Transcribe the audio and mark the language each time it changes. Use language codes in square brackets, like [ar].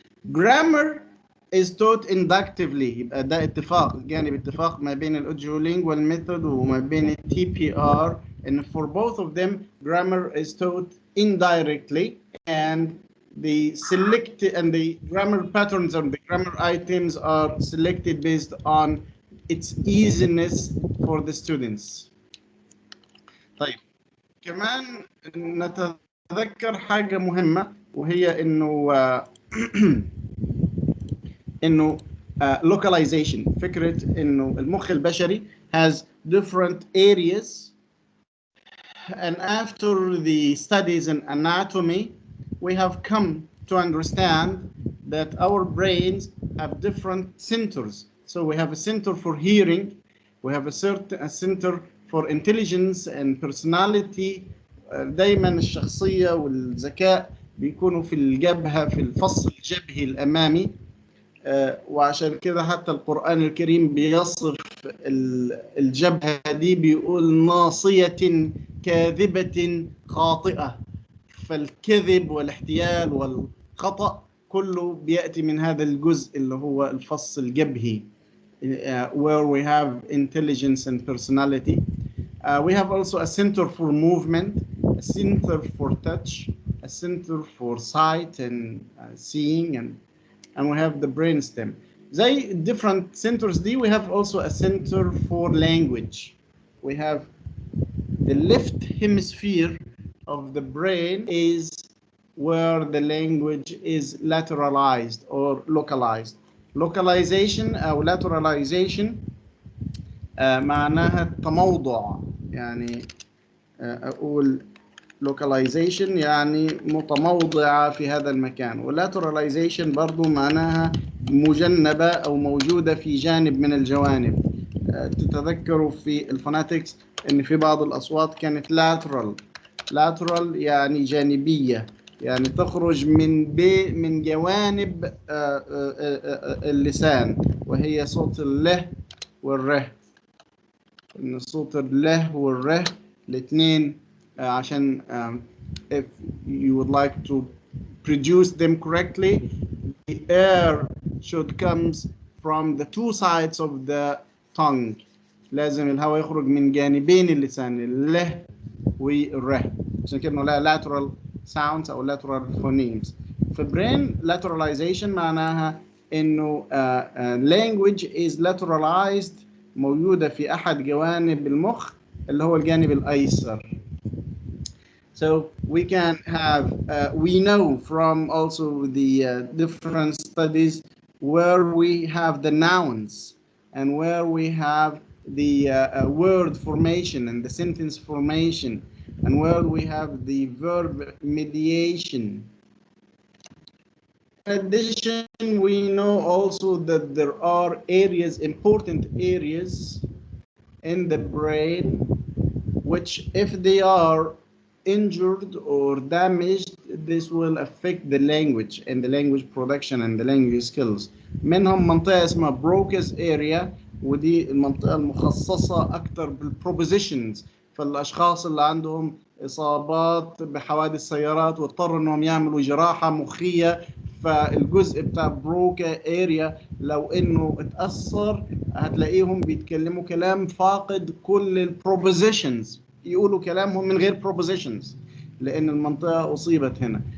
[en] Grammar is taught inductively. [ar] يبقى ده اتفاق، جانب اتفاق ما بين الاوديولينجوال ميثود وما بين ال TPR, [en] and for both of them grammar is taught indirectly, and the grammar patterns and the grammar items are selected based on its easiness for the students. [ar] طيب كمان نتذكر حاجة مهمة، وهي انه localization. فكرة انه المخ البشري [en] has different areas, and after the studies in anatomy we have come to understand that our brains have different centers. So we have a center for hearing, we have a center for intelligence and personality. [ar] دايما الشخصية والذكاء بيكونوا في الجبهة، في الفص الجبهي الأمامي. وعشان كده حتى القرآن الكريم بيصف الجبهة دي، بيقول ناصية كاذبة خاطئة. فالكذب والاحتيال والخطأ كله بيأتي من هذا الجزء اللي هو الفص الجبهي, [en] where we have intelligence and personality. We have also a center for movement, a center for touch, a center for sight and seeing, and we have the brainstem. زي different centers دي, we have also a center for language. We have the left hemisphere of the brain is where the language is lateralized or localized. [ar] Localization أو lateralization معناها التموضع. يعني أقول localization يعني متموضعة في هذا المكان، lateralization برضو معناها مجنبة أو موجودة في جانب من الجوانب. تتذكروا في الفوناتكس إن في بعض الأصوات كانت lateral يعني جانبية، يعني تخرج من جوانب اللسان، وهي صوت الله والره. إن صوت الله والره الاثنين عشان [en] if you would like to produce them correctly, the air should comes from the two sides of the tongue. [ar] لازم الهواء يخرج من جانبين اللسان، الله والره، عشان كده لها lateral sounds أو lateral phonemes. في brain lateralization معناها إنه [en] language is lateralized، [ar] موجودة في أحد جوانب المخ اللي هو الجانب الأيسر. [en] So we can have, we know from also the different studies where we have the nouns and where we have the word formation and the sentence formation and where we have the verb mediation. In addition, we know also that there are areas, important areas in the brain, which if they are injured or damaged, this will affect the language and the language production and the language skills. [ar] منهم منطقة اسمها Broca's area، ودي المنطقة المخصصة أكثر بالpropositions، فالأشخاص اللي عندهم إصابات بحوادث سيارات واضطروا إنهم يعملوا جراحة مخية، فالجزء بتاع بروكا اريا لو انه اتأثر هتلاقيهم بيتكلموا كلام فاقد كل البروبوزيشنز، يقولوا كلامهم من غير بروبوزيشنز لان المنطقة اصيبت هنا.